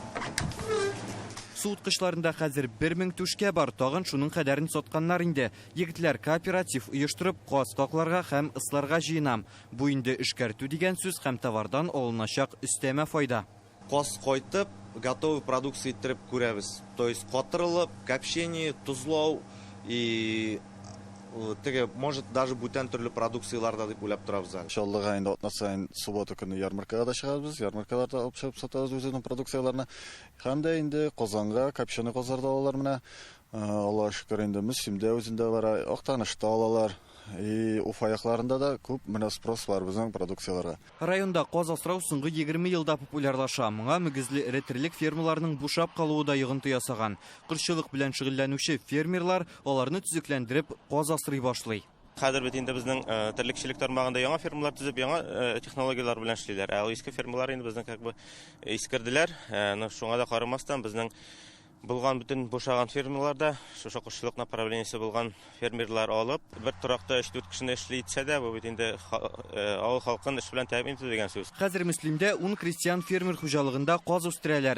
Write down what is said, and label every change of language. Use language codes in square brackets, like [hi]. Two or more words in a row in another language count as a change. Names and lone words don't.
[tt] Суыткычларында хәзер 1000 түшкә бар, тагын шуның кадәрен сатканнар инде. Егетләр кооператив оештырып, каз такларга һәм ысларга җыенам. Бу инде эшкәртү дигән сүз һәм товардан алыначак өстәмә файда. Каз кайтып, [ru] готовый продукция [tt] иттереп күрәбез. [ru] То есть [tt] катырылып, копчение, тузлау и теге [ru] может даже [tt] бүтән төрле продукцияларда дип уйлап торабыз. Иншаллах, инде атнасаен суббота көне ярмаркага да чыгабыз. Ярмаркаларда алып чыгып сатабыз үзенең продукцияларны. Һәм дә инде Казанга, копченый казларда алалар менә. Аллаһ шөкер, инде Мөслимдә үзендә бар, Актанышта алалар. И Уфа якларында да күп менә спрос бар безнең продукцияларга. Районда каз асрау соңгы 20 елда популярлаша. Моңа мөгезле эретрелек фермаларының бушап калуы да йогынты ясаган. Кырчылык белән шөгыльләнүче фермерлар аларны төзекләндереп каз асрый башлый. Хәзер бит инде безнең терлекчелек тармагында яңа фермалар төзеп, яңа технологиялар белән эшлиләр. Ә иске фермалар инде безнең [ru] как бы [tt] искерделәр. Шуңа да карамастан безнең булган бүтән бушаган фермаларда шушы кышчылык направлениесе булган фермерлар алып, бер торакта 3-4 кешене эшли итсә дә, бу бит инде авыл халкын эш белән тәэмин итү дигән сүз. Хәзер Мөслимдә 10 крестьян фермер хуҗалыгында каз үстерәләр.